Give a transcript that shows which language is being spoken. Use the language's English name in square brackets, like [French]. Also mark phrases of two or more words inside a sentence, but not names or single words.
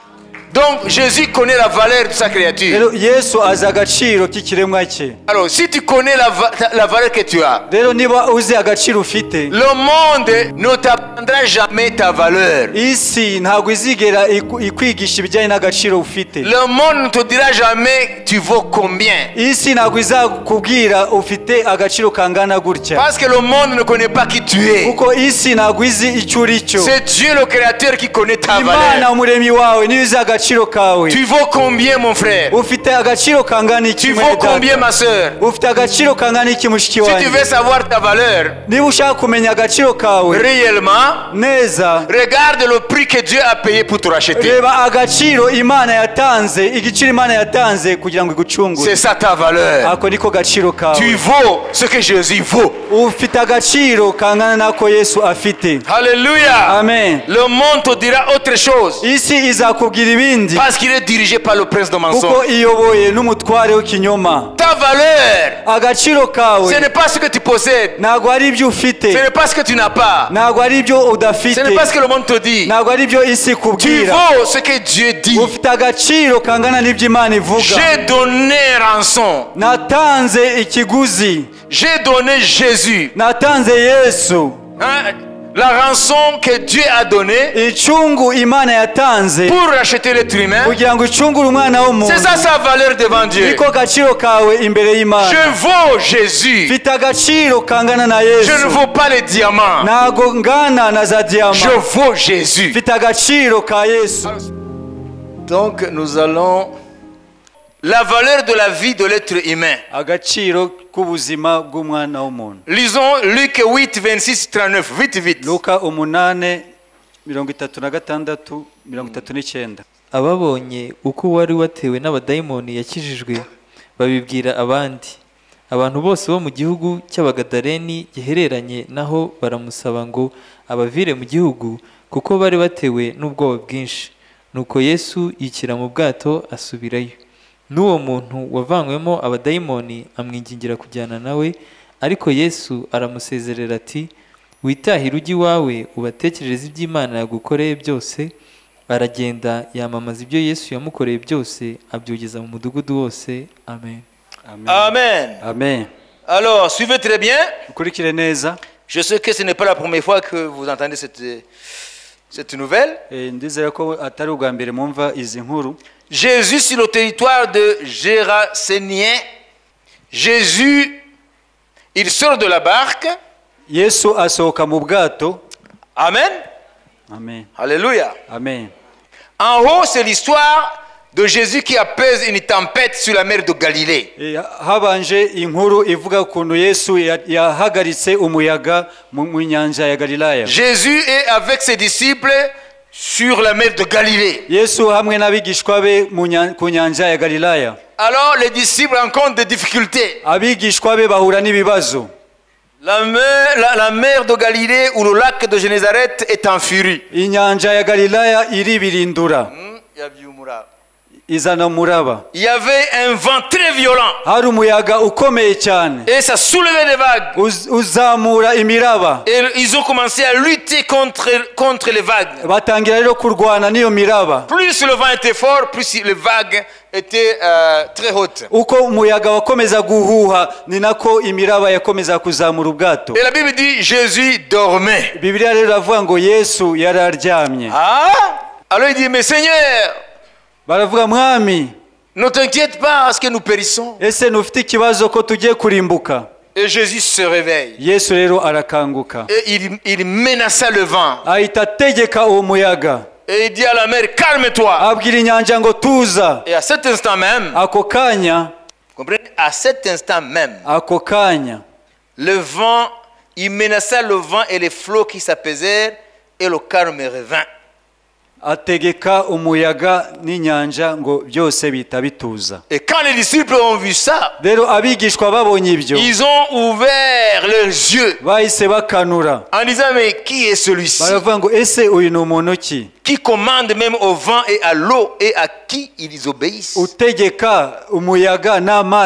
[French] Donc Jésus connaît la valeur de sa créature. [Kinyarwanda] rero Yesu azi agaciro k'ikiremwa cye. [French] Alors si tu connais la valeur que tu as, [Kinyarwanda] rero niba uzi agaciro ufite, [French] le monde ne t'apprendra jamais ta valeur. [Kinyarwanda] isi ntabwo izigera ikwigisha ibijyanye n'agaciro ufite. [French] Le monde ne te dira jamais tu vaux combien. [Kinyarwanda] isi ntabwo izakubwira ufite agaciro kangana gutya, [French] Parce que le monde ne connaît pas qui tu es. [Kinyarwanda] kuko isi ntabwo izi icyo uri cyo. [French] C'est Dieu le créateur qui connaît ta [Kinyarwanda] Imana [French] valeur. [Kinyarwanda] umuremyi wawe niyo uzi agaciro kawe. [French] Tu vaux combien mon frère? [Kinyarwanda] ufite agaciro kangana iki [French] Tu [Kinyarwanda] mwene [French] vaux combien [Kinyarwanda] data? [French] ma soeur? [Kinyarwanda] ufite agaciro kangana iki mushiki [French] Si tu [Kinyarwanda] wanjye? [French] veux savoir ta valeur [Kinyarwanda] niba ushaka kumenya agaciro kawe [French] réellement, [Kinyarwanda] neza, [French] regarde le prix que Dieu a payé pour te racheter. [Kinyarwanda] reba agaciro Imana yatanze, igiciro Imana yatanze kugira ngo igucungure. [French] C'est ça ta valeur. [Kinyarwanda] ako niko gaciro kawe. [French] Tu vaux ce que Jésus vaut. [Kinyarwanda] ufite agaciro kangana nako Yesu afite. [French] Alléluia. Amen. Le monde te dira autre chose. [Kinyarwanda] isi izakubwira ibindi, [French] Parce qu'il est dirigé par le prince de [Kinyarwanda] kuko [French] mensonge. [Kinyarwanda] iyoboye n'umutware w'ikinyoma. [French] Ta valeur, [Kinyarwanda] agaciro kawe [French] ce n'est pas ce que tu possèdes. [Kinyarwanda] ntabwo ari ibyo ufite, [French] Ce n'est pas ce que tu n'as pas. [Kinyarwanda] ntabwo ari ibyo [French] Ce [Kinyarwanda] udafite, [French] n'est pas ce que le monde te dit. [Kinyarwanda] ntabwo ari ibyo isi [French] Tu [Kinyarwanda] ikubwira. [French] vaux ce que Dieu dit. [Kinyarwanda] ufite agaciro kangana n'ibyo Imana ivuga. [French] J'ai donné rançon. [Kinyarwanda] natanze ikiguzi, [French] J'ai donné Jésus. [Kinyarwanda] natanze Yesu. [French] Hein? La rançon que Dieu a donnée [Kinyarwanda] icungu Imana yatanze [French] pour racheter l'être humain. [Kinyarwanda] kugira ngo icungure umwana w'umuntu. [French] C'est ça sa valeur devant Dieu. [Kinyarwanda] niko gaciro kawe imbere y'Imana. [French] Je vaux Jésus. [Kinyarwanda] mfite agaciro kangana na [French] Je ne [Kinyarwanda] Yesu, [French] vaux pas les diamants. [Kinyarwanda] ntago ngana na za [French] Je [Kinyarwanda] diyama. [French] vaux Jésus. [Kinyarwanda] mfite agaciro ka Yesu. [French] Donc nous allons... La valeur de la vie de l'être humain. [Kinyarwanda] agaciro k'ubuzima bw'umwana w'umuntu. [French] Lisons Luc 8, 26, 39. Vite, vite. [Kinyarwanda] Luka 8:36-39. ababonye uko wari watewe n'abadayimoni yakijijwe babibwira abandi. Abantu bose bo mu gihugu cy'Abagadaleni gihereranye naho baramusaba ngo abavire mu gihugu kuko bari batewe n'ubwoba bwinshi. Nuko Yesu yikira mu bwato asubirayo. N'uwo muntu wavanywemo abadayimoni amwingingira kujyana nawe, ariko Yesu aramusezerera ati, witahire ujye iwawe ubatekerereze iby'Imana yagukoreye byose. Aragenda yamamaza ibyo Yesu yamukoreye byose, abyogeza mu mudugudu wose. Amen. Amen. Amen. [French] Alors, suivez très bien. [Kinyarwanda] ukurikire neza. [French] Je sais que ce n'est pas la première fois que vous entendez cette nouvelle. [Kinyarwanda] ndizera ko atari ubwa mbere mwumva izi nkuru. [French] Jésus sur le territoire de Gérasénien. Jésus, il sort de la barque. [Kinyarwanda] Yesu asohoka mu bwato. Amen. Amen. Alléluia. Amen. [French] En haut, c'est l'histoire de Jésus qui apaise une tempête sur la mer de Galilée. [Kinyarwanda] habanje inkuru ivuga ukuntu Yesu yahagaritse umuyaga mu nyanja ya Galilaya. [French] Jésus est avec ses disciples sur la mer de Galilée. [Kinyarwanda] Yesu hamwe n'abigishwa be ku nyanja ya Galilaya. [French] Alors les disciples rencontrent des difficultés. [Kinyarwanda] abigishwa be bahura n'ibibazo. [French] La mer de Galilée ou le lac de Génézareth est en furie. [Kinyarwanda] inyanja ya Galilaya iribirindura, izana umuraba. [French] Il y avait un vent très violent. [Kinyarwanda] hari umuyaga ukomeye cyane, [French] Et ça soulevait des vagues. [Kinyarwanda] uzamura imiraba. [French] Et ils ont commencé à lutter contre les vagues. [Kinyarwanda] batangira rero kurwana n'iyo miraba. [French] Plus le vent était fort, plus les vagues étaient très hautes. [Kinyarwanda] uko umuyaga wakomeza guhuha ni nako imiraba yakomeza kuzamura ubwato. [French] Et la Bible dit Jésus dormait. [Kinyarwanda] Bibiliya rero iravuga ngo Yesu yari aryamye. Ah! [French] Alors il dit, mais Seigneur, [Kinyarwanda] baravuga, mwami, [French] ne t'inquiète pas parce que nous périssons. [Kinyarwanda] ese ntufite ikibazo ko tugiye kurimbuka? [French] Et Jésus se réveille. [Kinyarwanda] Yesu rero arakanguka, [French] Et il menaça le vent. [Kinyarwanda] ahita ategeka uwo muyaga, [French] Et il dit à la mer, calme-toi. [Kinyarwanda] abwira inyanja ngo tuza. [French] Et à cet instant même, [Kinyarwanda] ako kanya [French] comprenez, à cet instant même, [Kinyarwanda] ako kanya [French] le vent, il menaça le vent et les flots qui s'apaisèrent et le calme revint. [Kinyarwanda] ategeka umuyaga n'inyanja ngo byose bihita bituza. [French] Et quand les disciples ont vu ça, [Kinyarwanda] rero abigishwa babonye ibyo, [French] ils ont ouvert leurs yeux [Kinyarwanda] bahise bakanura, [French] en disant, mais qui est celui-ci [Kinyarwanda] baravuga ngo ese uyu ni umuntu ki [French] qui commande même au vent et à l'eau et à qui ils obéissent? [Kinyarwanda] utegeka umuyaga n'amazi bikamwumvira?